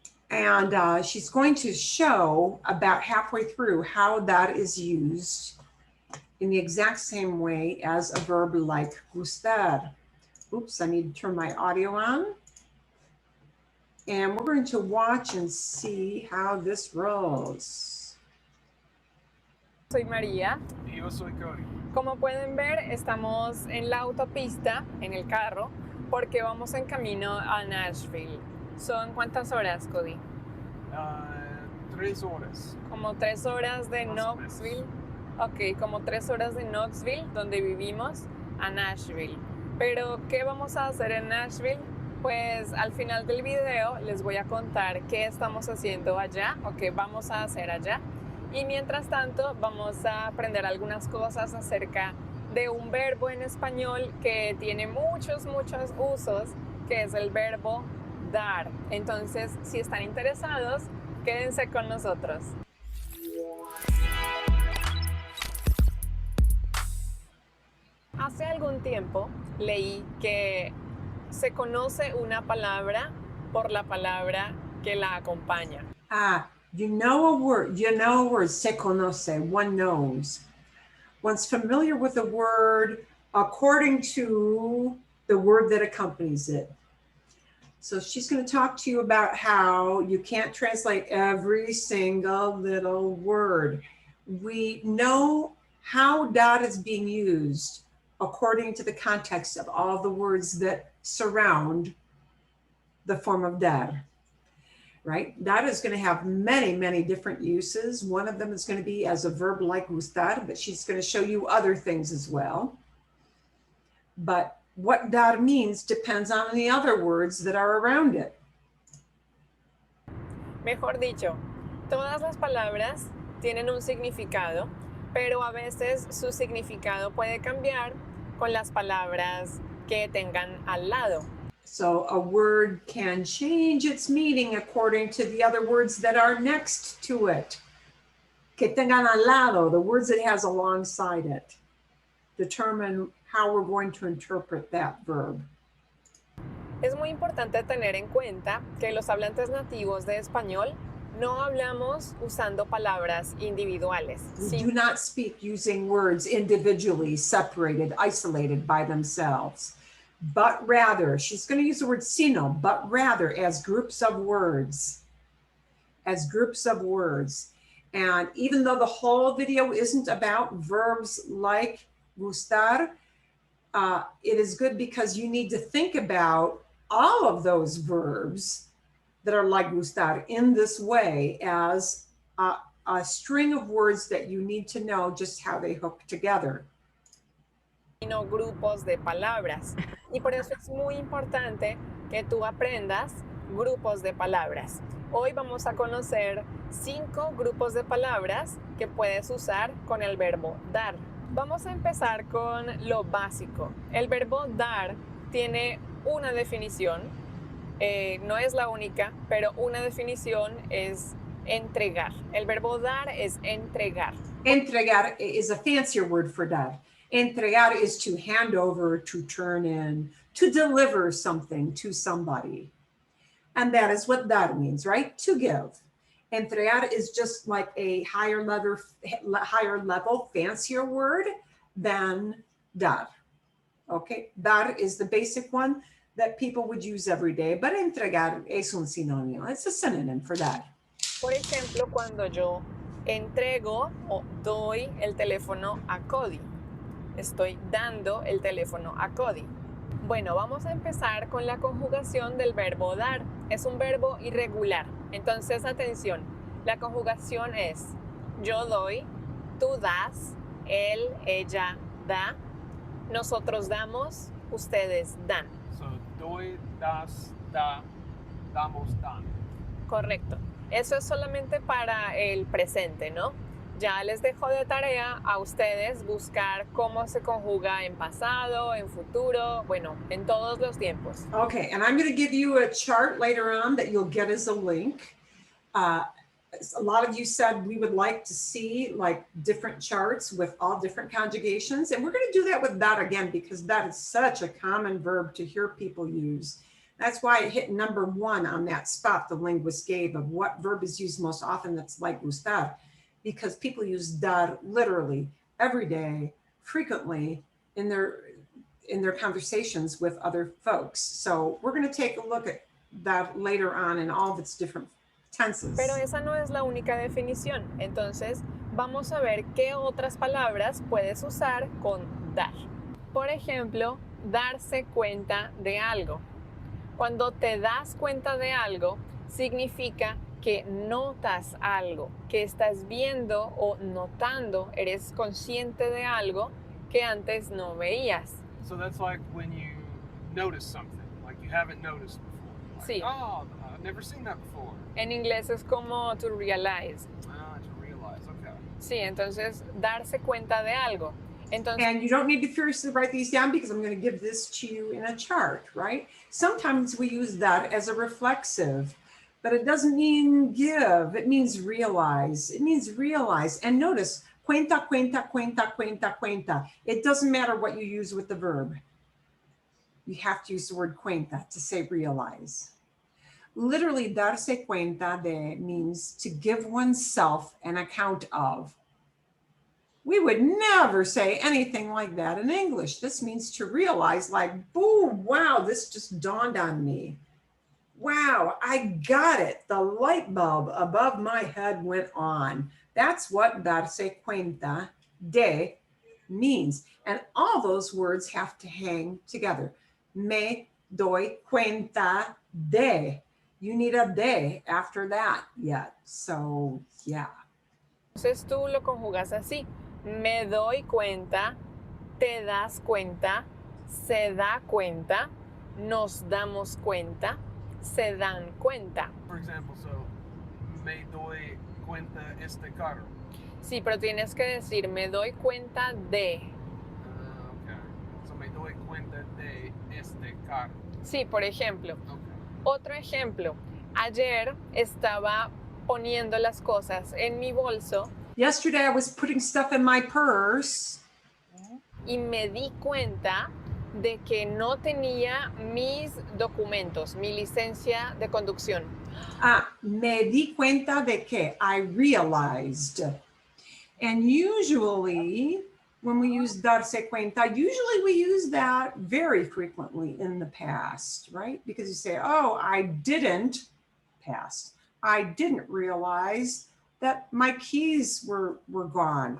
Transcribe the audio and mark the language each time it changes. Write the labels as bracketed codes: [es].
[en] And she's going to show about halfway through how that is used in the exact same way as a verb like gustar. Oops, I need to turn my audio on. And we're going to watch and see how this rolls. [es] Soy María. Y yo soy Cody. Como pueden ver, estamos en la autopista, en el carro, porque vamos en camino a Nashville. ¿Son cuántas horas, Cody? 3 horas. Como 3 horas de Más o Knoxville. Ok, como 3 horas de Knoxville, donde vivimos, a Nashville. Pero, ¿qué vamos a hacer en Nashville? Pues al final del video les voy a contar qué estamos haciendo allá o qué vamos a hacer allá. Y mientras tanto vamos a aprender algunas cosas acerca de un verbo en español que tiene muchos usos, que es el verbo dar. Entonces, si están interesados, quédense con nosotros. Hace algún tiempo leí que se conoce una palabra por la palabra que la acompaña. [en] You know a word, [es] se conoce, [en] one knows. One's familiar with a word according to the word that accompanies it. So she's going to talk to you about how you can't translate every single little word. We know how dot is being used according to the context of all the words that surround the form of dar. Right? That is going to have many different uses. One of them is going to be as a verb like gustar, but she's going to show you other things as well. But what dar means depends on the other words that are around it. [es] Mejor dicho, todas las palabras tienen un significado, pero a veces su significado puede cambiar con las palabras que tengan al lado. [en] So a word can change its meaning according to the other words that are next to it. [es] Que tengan al lado, [en] the words it has alongside it, determine how we're going to interpret that verb. [es] Es muy importante tener en cuenta que los hablantes nativos de español no hablamos usando palabras individuales. [en] We do not speak using words individually, separated, isolated by themselves. But rather, she's going to use the word sino, but rather as groups of words. As groups of words. And even though the whole video isn't about verbs like gustar, it is good because you need to think about all of those verbs that are like gustar in this way as a string of words that you need to know just how they hook together. [es] Sino grupos de palabras. Y por eso es muy importante que tú aprendas grupos de palabras. Hoy vamos a conocer 5 grupos de palabras que puedes usar con el verbo dar. Vamos a empezar con lo básico. El verbo dar tiene una definición, no es la única, pero una definición es entregar. El verbo dar es entregar. [en] Entregar is a fancier word for dar. Entregar is to hand over, to turn in, to deliver something to somebody. And that is what dar means, right? To give. Entregar is just like a higher level, fancier word than dar. Okay, dar is the basic one that people would use every day, but entregar [es] es un sinónimo. [en] It's a synonym for that. [es] Por ejemplo, cuando yo entrego o doy el teléfono a Cody. Estoy dando el teléfono a Cody. Bueno, vamos a empezar con la conjugación del verbo dar. Es un verbo irregular. Entonces, atención. La conjugación es yo doy, tú das, él, ella da, nosotros damos, ustedes dan. So, doy, das, da, damos, dan. Correcto. Eso es solamente para el presente, ¿no? Ya les dejo de tarea a ustedes buscar cómo se conjuga en pasado, en futuro, bueno, en todos los tiempos. [en] Okay, and I'm going to give you a chart later on that you'll get as a link. A lot of you said we would like to see like different charts with all different conjugations. And we're going to do that with that again, because that is such a common verb to hear people use. That's why it hit number 1 on that spot the linguist gave of what verb is used most often that's like gustar, because people use dar literally every day, frequently in their conversations with other folks. So we're going to take a look at that later on in all of its different tenses. [es] Pero esa no es la única definición. Entonces, vamos a ver qué otras palabras puedes usar con dar. Por ejemplo, darse cuenta de algo. Cuando te das cuenta de algo, significa que notas algo, que estás viendo o notando, eres consciente de algo que antes no veías. [en] So that's like when you notice something, like you haven't noticed before. Like, [es] Sí. [en] oh, I've never seen that before. [es] En inglés es como to realize. [en] Ah, to realize, okay. [es] Sí, entonces darse cuenta de algo. Entonces, [en] And you don't need to furiously write these down because I'm going to give this to you in a chart, right? Sometimes we use that as a reflexive, but it doesn't mean give. It means realize. It means realize. And notice, cuenta, cuenta, cuenta, cuenta, cuenta. It doesn't matter what you use with the verb. You have to use the word cuenta to say realize. Literally, darse cuenta de means to give oneself an account of. We would never say anything like that in English. This means to realize, like, boom, wow, this just dawned on me. Wow, I got it. The light bulb above my head went on. That's what darse cuenta de means. And all those words have to hang together. [es] Me doy cuenta de. [en] You need a de after that yet. So, yeah. [es] entonces tú lo conjugas así. Me doy cuenta, te das cuenta, se da cuenta, nos damos cuenta, se dan cuenta. [en] For example, so [es] me doy cuenta este carro. Sí, pero tienes que decir me doy cuenta de. [en] Okay. [es] So me doy cuenta de este carro. Sí, por ejemplo. [en] Okay. [es] Otro ejemplo. Ayer estaba poniendo las cosas en mi bolso [en] Yesterday, I was putting stuff in my purse. [es] y me di cuenta de que no tenía mis documentos, mi licencia de conducción. Me di cuenta de que [en] I realized. And usually, when we use darse cuenta, usually we use that very frequently in the past, right? Because you say, oh, I didn't, past. I didn't realize that my keys were gone.